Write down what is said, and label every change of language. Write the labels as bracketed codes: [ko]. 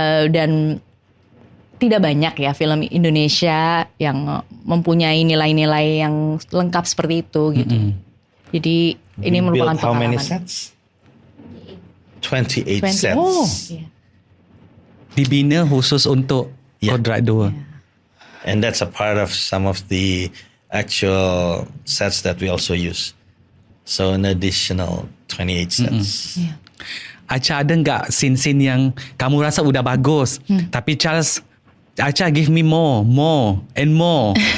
[id] Dan tidak banyak ya film Indonesia yang mempunyai nilai-nilai yang lengkap seperti itu gitu. Jadi ini merupakan [en] pengalaman. How many [id] pengalaman. [en] sets? 28 sets. Oh, yeah. [ms] Dibina khusus untuk Kodrat 2. [en] And that's a part of some of the actual sets that we also use. So an additional 28 sets. [id] Acha, ada nggak scene-scene yang kamu rasa udah bagus, tapi Charles [en] Acha give me more and more.